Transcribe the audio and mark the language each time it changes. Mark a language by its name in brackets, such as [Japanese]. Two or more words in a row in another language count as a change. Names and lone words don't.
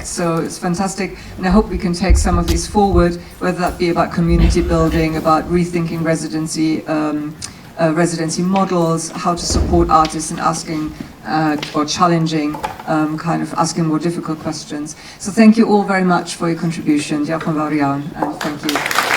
[English] So it's fantastic, and I hope we can take some of these forward, whether that be about community building, about rethinking residency models, how to support artists, and asking or challenging, kind of asking more difficult questions. So thank you all very much for your contribution. [Welsh] Diolch yn fawr iawn, [English] and thank you.